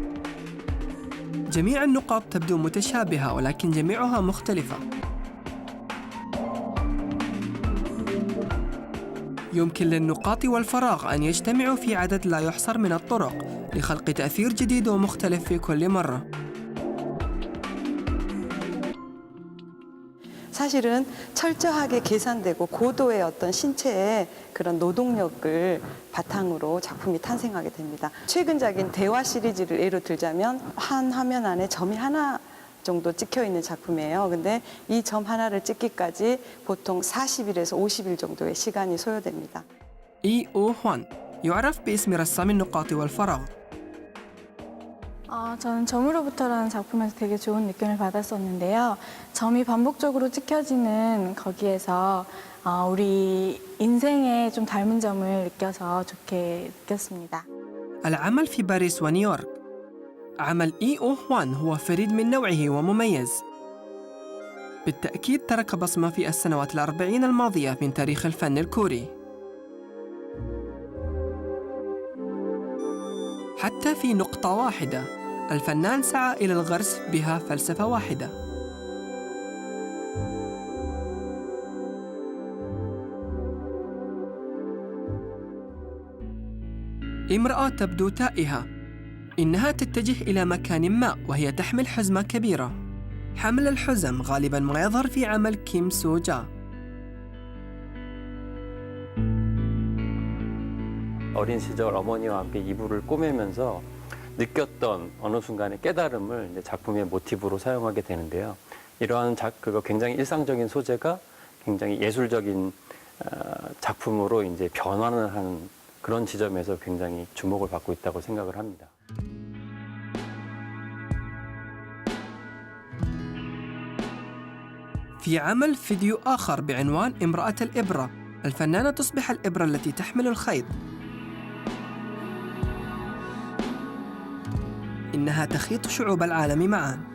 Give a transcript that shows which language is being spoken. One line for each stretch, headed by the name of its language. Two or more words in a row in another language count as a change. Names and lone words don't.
Arabic: جميع النقاط تبدو متشابهة ولكن جميعها مختلفة. يمكن للنقاط والفراغ أن يجتمعوا في عدد لا يحصر من الطرق لخلق تأثير جديد ومختلف في كل مرة.
Korean: 사실은 철저하게 계산되고 고도의 어떤 신체의 그런 노동력을 바탕으로 작품이 탄생하게 됩니다. 최근작인 대화 시리즈를 예로 들자면 한 화면 안에 점이 하나 정도 찍혀 있는 작품이에요. 근데 이 점 하나를 찍기까지 보통 40일에서 50일 정도의 시간이 소요됩니다.
Arabic: إي أو هوان يعرف باسم رسام النقاط والفراغ.
Korean: 저는 점으로부터라는 작품에서 되게 좋은 느낌을 받았었는데요. 점이 반복적으로 찍혀지는 거기에서 우리 인생에 좀 닮은 점을 느껴서 좋게 느꼈습니다.
Arabic: العمل في باريس ونيويورك. عمل إي أو هوان هو فريد من نوعه ومميز. بالتأكيد ترك بصمة في السنوات 40 الماضية من تاريخ الفن الكوري. حتى في نقطة واحدة الفنان سعى إلى الغرس بها فلسفة واحدة. امرأة تبدو تائهة. إنها تتجه إلى مكان ما وهي تحمل حزمة كبيرة. حمل الحزم غالباً ما يظهر في عمل كيم سوجا.
Korean: 어린 시절 어머니와 함께 이불을 꼬매면서 느꼈던 어느 순간의 깨달음을 이제 작품의 모티브로 사용하게 되는데요. 이러한 굉장히 일상적인 소재가 굉장히 예술적인 작품으로 이제 변환을 하는 그런 지점에서 굉장히 주목을 받고 있다고 생각을 합니다.
Arabic: في عمل فيديو آخر بعنوان امرأة الإبرة، الفنانة تصبح الإبرة التي تحمل الخيط. إنها تخيط شعوب العالم معاً.